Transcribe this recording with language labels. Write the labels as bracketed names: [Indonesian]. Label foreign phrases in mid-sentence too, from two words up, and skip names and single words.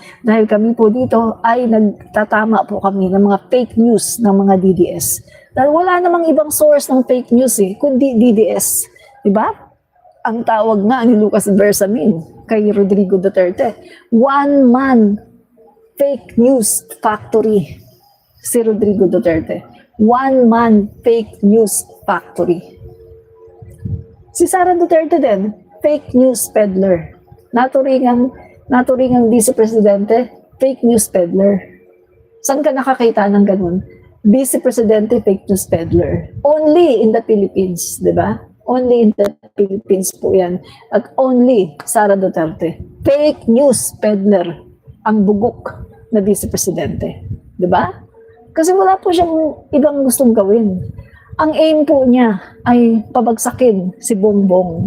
[Filipino] Dahil kami po dito ay nagtatama po kami ng mga [English] fake news [Filipino] ng mga DDS. Dahil wala namang ibang source ng [English] fake news [Filipino] kundi DDS. Diba? Ang tawag nga ni Lucas Bersamin kay Rodrigo Duterte, [English] one-man fake news factory si Rodrigo Duterte. One-man fake news factory. [Filipino] Si Sara Duterte din, [English] fake news peddler. [Filipino] Naturingang Vice Presidente, [English] fake news peddler. [Filipino] Saan ka nakakita ng ganun? Vice Presidente, [English] fake news peddler. Only in the Philippines, [Filipino] di ba? [English] Only in the Philippines [Filipino] po yan. At [English] only Sara Duterte. Fake news peddler [Filipino] ang bugok na Vice Presidente. Di ba? Kasi wala po siyang ibang gustong gawin. Ang aim po niya ay pabagsakin si Bongbong.